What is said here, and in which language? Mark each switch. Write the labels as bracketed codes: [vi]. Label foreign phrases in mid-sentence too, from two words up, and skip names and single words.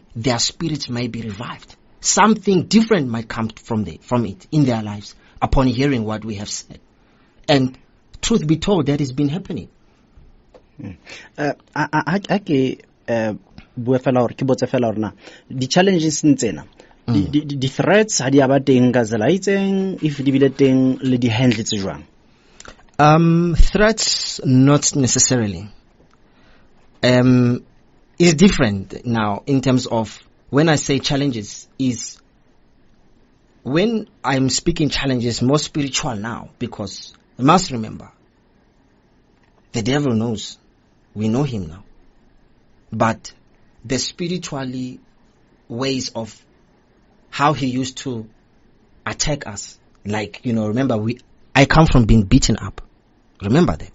[en] Their spirits might be revived. Something different might come from it in their lives upon hearing what we have said. And truth be told, that has been happening. The challenges [st] ntsena [en] the threats [st] ha di aba teng ka tsela itseng if di bile teng le di handle tse jwang? [en] Threats not necessarily. Is different now in terms of when I say challenges is when I'm speaking challenges more spiritual now because you must remember the devil knows we know him now, but the spiritually ways of how he used to attack us, like remember I come from being beaten up, remember that?